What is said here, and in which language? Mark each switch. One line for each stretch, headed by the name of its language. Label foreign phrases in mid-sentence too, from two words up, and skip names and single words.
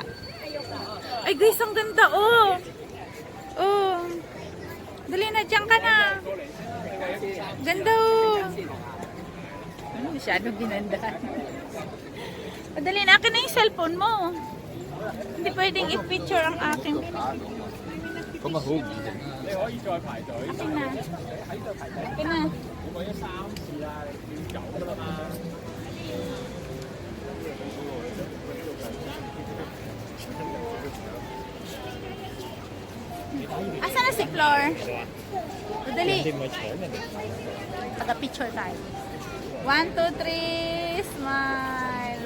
Filipino: Ay guys, ang ganda oh. Oh. Dali na, dyan ka na. Ganda oh. Masyadong ginandahan. Dali na, akin na yung cellphone mo. Hindi pwedeng i-picture ang aking.
Cantonese: 咁啊好唔易整啊！你可以再排隊，
Filipino: Akin na.
Cantonese: 喺度排隊，
Filipino: Akin na.
Cantonese: 我講咗3次啦，你要走噶啦嘛。
Cebuano: Asa na si Flor?
Filipino: Dali. Hindi mo siya. Taga-picture tayo. 1, 2, 3, smile.